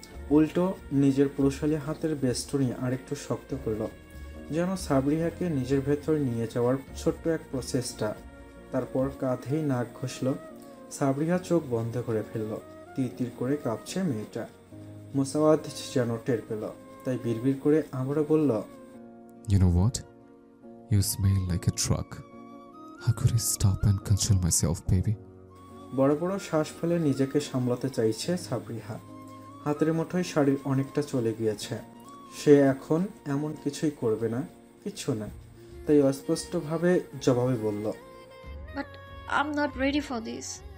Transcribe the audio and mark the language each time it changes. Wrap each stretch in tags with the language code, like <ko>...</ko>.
<bn>উল্টো নিজের পুরুষালী হাতের বেষ্টনী আরেকটু শক্ত করল, যেন সাবরিহাকে নিজের ভেতর নিয়ে যাওয়ার ছোট্ট এক প্রচেষ্টা। তারপর কাঁধেই নাক ঘষল। সাবরিহা চোখ বন্ধ করে ফেলল। তীর তীর করে কাঁপছে মেয়েটা। মোসাওয়াদ যেন টের পেল, তাই বিড়বিড় করে আবারও বলল,</bn> <en>You know what? You smell like a truck. How could I stop and control myself, baby?</en> <bn>বড় বড় শ্বাস ফেলে নিজেকে সামলাতে চাইছে সাবরিহা। হাতের মুঠোয় শাড়ির অনেকটা চলে গিয়েছে। সে এখন এমন কিছুই করবে না, কিচ্ছু না। তাই অস্পষ্টভাবে জবাবে বলল,</bn> <en>But I am not ready for this.</en>